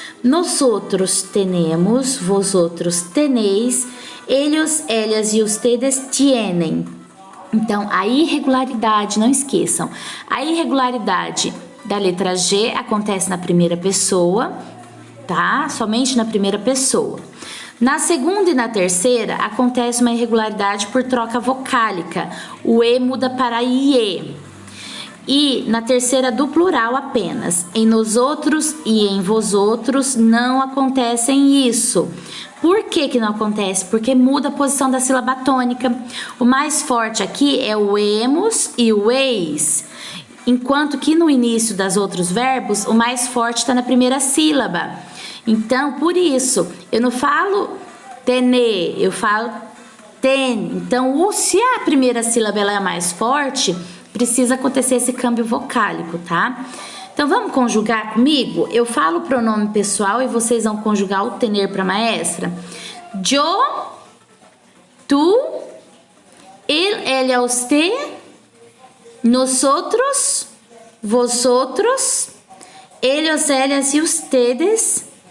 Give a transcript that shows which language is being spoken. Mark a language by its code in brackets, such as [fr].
[es] Nosotros tenemos, vosotros tenéis, ellos, ellas e ustedes tienen. [pt] Então, a irregularidade, não esqueçam, a irregularidade da letra G acontece na primeira pessoa, tá? Somente na primeira pessoa. Na segunda e na terceira, acontece uma irregularidade por troca vocálica. O E muda para IE. E na terceira do plural apenas. Em nós outros e em vós outros não acontecem isso. Por que não acontece? Porque muda a posição da sílaba tônica. O mais forte aqui é o emos e o eis. Enquanto que no início dos outros verbos, o mais forte está na primeira sílaba. Então, por isso, eu não falo tene, eu falo ten. Então, se a primeira sílaba ela é mais forte, precisa acontecer esse câmbio vocálico, tá? Então, vamos conjugar comigo? Eu falo o pronome pessoal e vocês vão conjugar o tener para maestra. [es] Yo, tu, él, ella, usted, nosotros, vosotros, ellos, ellas e ustedes.